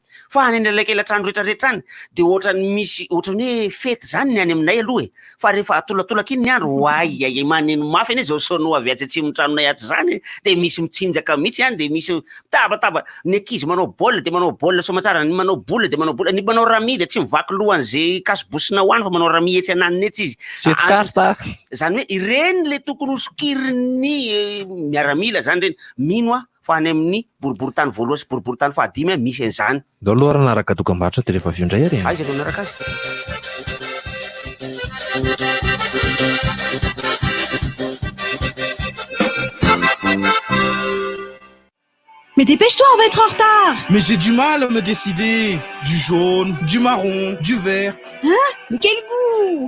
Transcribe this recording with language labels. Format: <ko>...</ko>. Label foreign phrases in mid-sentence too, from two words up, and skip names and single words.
<mg>Fa any anelakelan-trano rehetrarehetra any dia ohatrany misy ohatrany hoe fety zany ny any aminay aloha fa rehefa tolatolaka iny ny andro ay maneno mafy anie zao sono avy atsy atsimo tranonay atsy zany dia misy mitsinjaka mihitsy any dia misy tabataba ny ankizy manao baolina dia manao baolina somatsara, ny manao bola dia manao bola, ny manao rami dia tsy mivaky lohan'izay kasibosina hoany fa manao rami etsy ananiny etsy izy. Zany hoe ireny le tokony hosokirin'ny miaramila zany reny mino fa any amin'ny boriboritany voalohany sy boriboritany fahadimy misy an'izany. Dao aloha raha naraka dokam-barotra dia rehefa avy eo indray ary. Izy aloha naraka azy.</mg> <fr>Mais dépêche-toi, on va être en retard. Mais j'ai du mal à me décider. Du jaune, du marron, du vert. Hein? Mais quel goût!</fr>